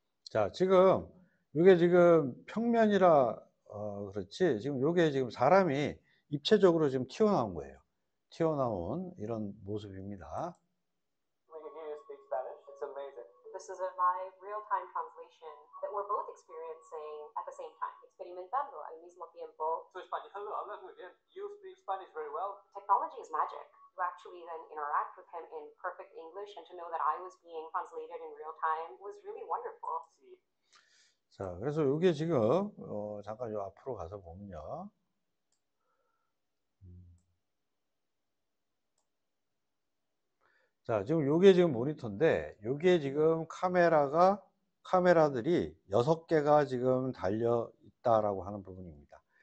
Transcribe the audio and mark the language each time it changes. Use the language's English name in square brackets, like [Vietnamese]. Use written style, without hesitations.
[Korean] 자, 지금 이게 지금 평면이라 그렇지 지금 요게 지금 사람이 입체적으로 지금 튀어나온 거예요. 튀어나온 이런 모습입니다. [English] We can hear you speak Spanish. It's amazing. This is a live, real-time translation that we're both experiencing at the same time. [Spanish] Experimentando al mismo tiempo. Tu español lo hablas muy bien. [English] You speak Spanish very well. Technology is magic. To actually then interact with him in perfect English and to know that I was being translated in real time was really wonderful. [Spanish] Sí. [Korean] 자, 그래서 요게 지금 잠깐 요 앞으로 가서 보면요. 자, 지금 요게 지금 모니터인데 요게 지금 카메라들이 6개가 지금 달려 있다라고 하는 부분입니다.